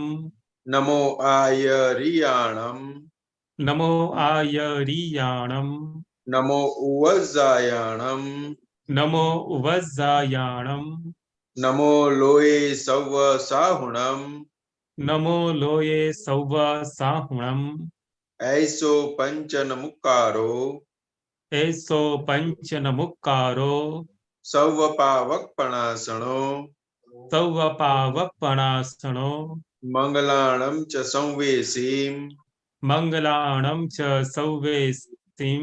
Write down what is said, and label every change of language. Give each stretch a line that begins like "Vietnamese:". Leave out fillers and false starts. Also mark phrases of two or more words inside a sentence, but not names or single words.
Prakrit languages: નમો આયરિયાણમ. નમો આયરિયાણમ. નમો ઉવઝાયાણમ. નમો ઉવઝાયાણમ. નમો લોય સૌવ સાહુણમ. નમો લોયે સૌવ સાહુણમ. ऐसो पंचन मुक्कारो. એસો પંચન મુક્કારો. સૌવ પાવકપણાસણો. સૌવ પાવપણાસણો. મંગલાણમ ચ સંવેસીમ. મંગલાણમ ચ સૌવેસીમ.